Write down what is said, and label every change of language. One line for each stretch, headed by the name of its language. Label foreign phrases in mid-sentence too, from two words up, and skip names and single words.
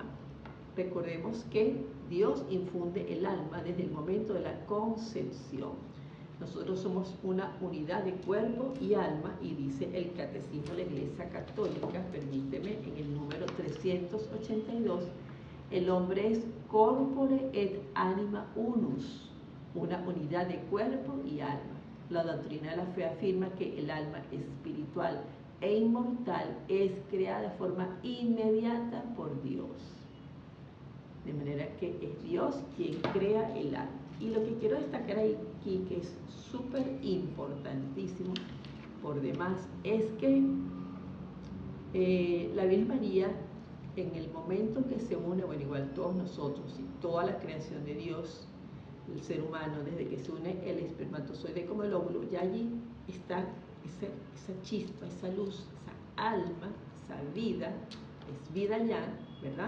Spanish: Recordemos que Dios infunde el alma desde el momento de la concepción. Nosotros somos una unidad de cuerpo y alma, y dice el Catecismo de la Iglesia Católica, permíteme, en el número 382, el hombre es
Latin: corpore et anima unus,
Spanish: una unidad de cuerpo y alma. La doctrina de la fe afirma que el alma espiritual e inmortal es creada de forma inmediata por Dios. De manera que es Dios quien crea el alma. Y lo que quiero destacar aquí, que es súper importantísimo, por demás es que la Virgen María, en el momento que se une, bueno, igual todos nosotros y toda la creación de Dios, el ser humano, desde que se une el espermatozoide como el óvulo, ya allí está esa chispa, esa luz, esa alma, esa vida, es vida ya, ¿verdad?